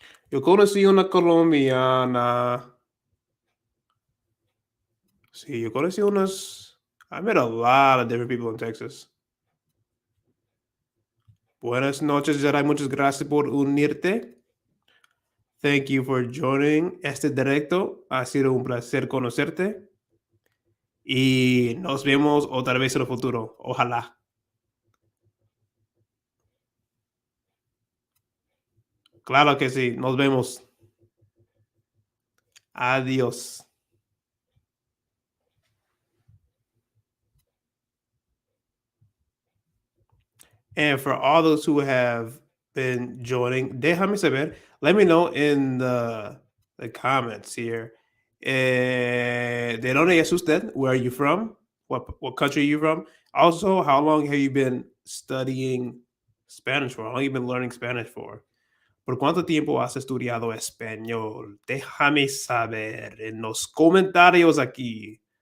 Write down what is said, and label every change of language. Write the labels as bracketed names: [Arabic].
[Spanish] Yo conocí una colombiana. Sí, yo conocí unos... [English] I met a lot of different people in Texas. [Spanish] Buenas noches, Jarai. Muchas gracias por unirte. [English] Thank you for joining [Spanish] este directo. Ha sido un placer conocerte. Y nos vemos otra vez en el futuro. Ojalá. Claro que sí. Nos vemos. Adiós. [English] And for all those who have been joining, [Spanish] déjame saber. [English] Let me know in the comments here. [Spanish] ¿De dónde es usted? [English] Where are you from? What country are you from? Also, how long have you been studying Spanish for? How long have you been learning Spanish for? [Spanish] ¿Por cuánto tiempo has estudiado español? Déjame saber en los comentarios aquí.